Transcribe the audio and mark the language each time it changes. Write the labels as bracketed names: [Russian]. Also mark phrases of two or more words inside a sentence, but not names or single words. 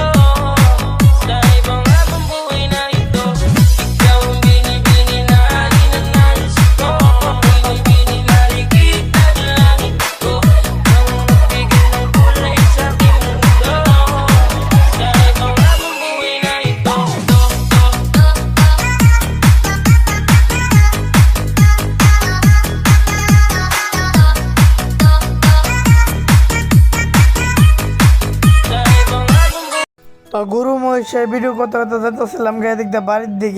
[Filipino] Sa ibang habang buhay na ito, ikaw ang binibini na ninanais ko. Binibini marikit na dalangin ko, kang nagbigay ng kulay sa aking mundo. Sa ibang habang buhay na ito. [Bangla] তো গরু মহিষের ভিডিও করতে করতে যেতেছিলাম এদিক দিয়ে বাড়ির দিকে।